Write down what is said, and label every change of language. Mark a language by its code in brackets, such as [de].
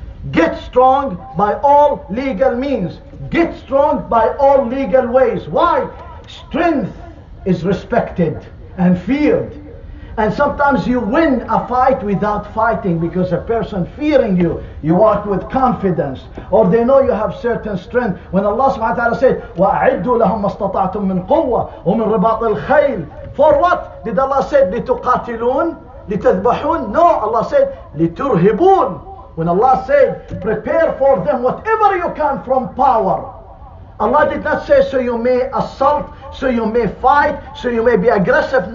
[en] Get strong by all legal means. Get strong by all legal ways. Why? Strength is respected and feared. And sometimes you win a fight without fighting, because a person fearing you, you walk with confidence, or they know you have certain strength. When Allah subhanahu wa ta'ala said, [ar] وَأَعِدُّوا لَهُمْ مَا اسْتَطَعْتُم مِّن قُوَّةٍ وَمِن رِبَاطِ الْخَيْلِ. [en] For what? Did Allah say, [ar] لِتُقَاتِلُونَ لِتَذْبَحُونَ? [en] No, Allah said, [ar] لِتُرْهِبُونَ. [en] When Allah said, prepare for them whatever you can from power. Allah did not say, so you may assault, so you may fight, so you may be aggressive.